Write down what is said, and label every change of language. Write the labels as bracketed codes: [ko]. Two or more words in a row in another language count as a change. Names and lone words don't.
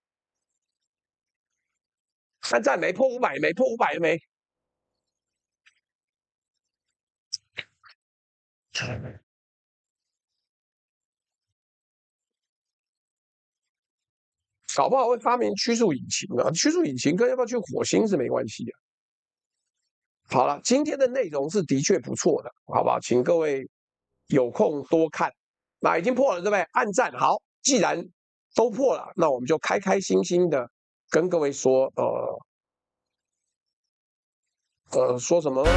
[zh] 按讚沒破500，沒破500沒？搞不好會發明曲速引擎啊！曲速引擎跟要不要去火星是沒關係的。好了，今天的內容是的確不錯的，好不好？請各位有空多看。那已經破了，對不對？按讚好，既然都破了，那我們就開開心心的跟各位說，說什麼呢？